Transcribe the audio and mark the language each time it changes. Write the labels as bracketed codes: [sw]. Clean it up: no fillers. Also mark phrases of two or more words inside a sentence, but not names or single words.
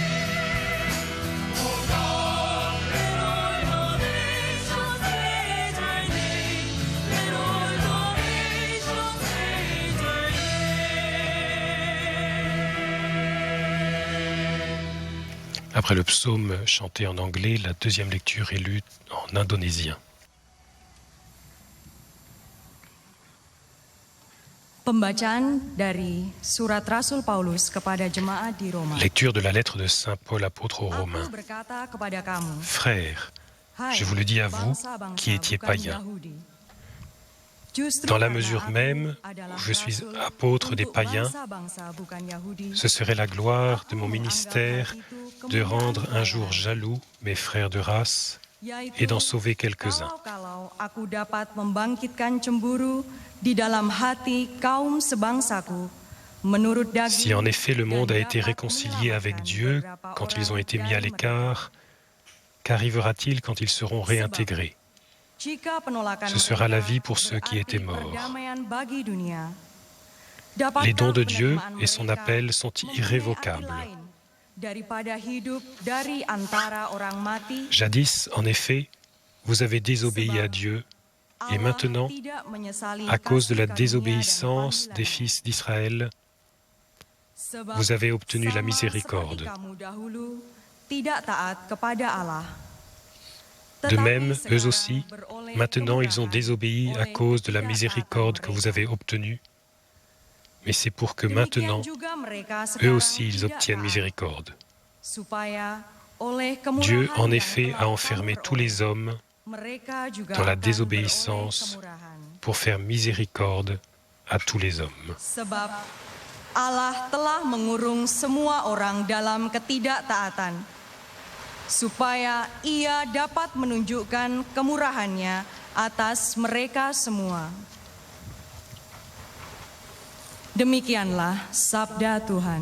[en] Oh God, let all the nations praise your name. Let all the nations praise your name. [fr] Après le psaume chanté en anglais, la deuxième lecture est lue en indonésien. [id] Pembacaan dari surat Rasul Paulus kepada jemaat di Roma. [fr] Lecture de la lettre de Saint Paul apôtre aux [id] Aku [fr] Romains. [id] berkata kepada kamu, [fr] Frères, [id] hai [fr] je vous le dis à vous [id] bangsa-bangsa [fr] qui étiez [id] bukan [fr] païens, [id] Yahudi. Justru [fr] dans la [id] karena [fr] mesure [id] aku [fr] même [id] adalah [fr] où je suis [id] rasul [fr] apôtre des [id] untuk [fr] païens, [id] bangsa-bangsa bukan Yahudi, [fr] ce serait la gloire de [id] aku [fr] mon [id] menganggap [fr] ministère [id] hal itu [fr] de [id] kemuliaan [fr] rendre un jour [id] pelayanan, [fr] jaloux mes frères de race [id] yaitu [fr] et d'en sauver quelques-uns. [id] kalau aku dapat membangkitkan cemburu di dalam hati kaum sebangsaku menurut daging. [fr] Si en effet le monde a [id] dan [fr] été [id] dapat [fr] réconcilié avec [id] menyelamatkan [fr] Dieu [id] beberapa [fr] quand ils ont [id] orang [fr] été mis à [id] dari [fr] l'écart, qu'arrivera-t-il quand ils seront réintégrés? [id] Jika penolakan [fr] Ce sera la [id] mereka [fr] vie pour ceux qui étaient [id] berarti [fr] morts. [id] perdamaian bagi dunia, [fr] Les dons de [id] dapatkah [fr] Dieu [id] penerimaan [fr] et son [id] mereka [fr] appel sont [id] mempunyai [fr] irrévocables. [id] arti lain daripada hidup dari antara orang mati? [fr] Jadis, en effet, vous avez désobéi à Dieu, et [id] Allah [fr] maintenant, [id] tidak menyesali [fr] à cause de la [id] kasih karunia dan [fr] désobéissance des [id] panggilannya. [fr] fils d'Israël, [id] Sebab [fr] vous avez obtenu la [id] sama [fr] miséricorde. [id] seperti kamu dahulu tidak taat kepada Allah. [fr] De [id] Tetapi [fr] même, eux [id] sekarang [fr] aussi, [id] beroleh [fr] maintenant ils ont [id] kemurahan [fr] désobéi à [id] oleh [fr] cause de la [id] ketidaktaatan [fr] miséricorde que vous [id] mereka. [fr] avez obtenue. Mais c'est pour que [id] Demikian [fr] maintenant, [id] juga mereka [fr] eux [id] sekarang [fr] aussi, ils [id] tidak [fr] obtiennent [id] taat, [fr] miséricorde. [id] supaya oleh [fr] Dieu, [id] kemurahan [fr] en [id] yang [fr] effet, [id] telah [fr] a [id] kamu [fr] enfermé tous [id] beroleh, [fr] les hommes [id] mereka juga [fr] dans la [id] akan [fr] désobéissance [id] beroleh kemurahan. [fr] pour faire miséricorde à tous les hommes. [id] Sebab Allah telah mengurung semua orang dalam ketidaktaatan, supaya Ia dapat menunjukkan kemurahannya atas mereka semua. Demikianlah sabda Tuhan.